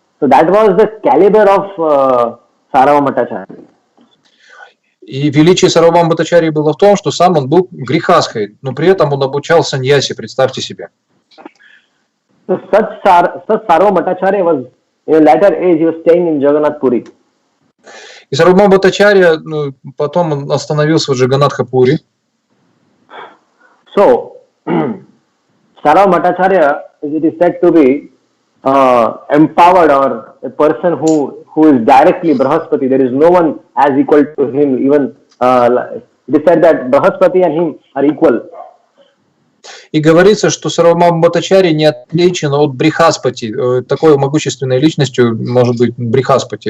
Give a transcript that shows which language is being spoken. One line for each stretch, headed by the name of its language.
English: So that was the caliber of Sarvabhauma Bhattacharya.
Russian: И величие Сарвабхаума Бхаттачарьи было в том, что сам он был грехастхой, но при этом он обучал саньяси, представьте себе.
English: So such Sarvabhauma Bhattacharya was, in a later age, he was staying in Jagannath Puri.
Russian: И Сарвабхаума Бхаттачарья потом он остановился в Джаганнатха-Пури.
English: So, Sarvabhauma Bhattacharya, it is said to be empowered, or a person who is directly Brahaspati. There is no one as equal to him. Even it is said that Brahaspati and him are equal.
Russian: И говорится, что Сарвабхаума Бхаттачарья не отличен от Брихаспати. Такой могущественной личностью может быть Брихаспати.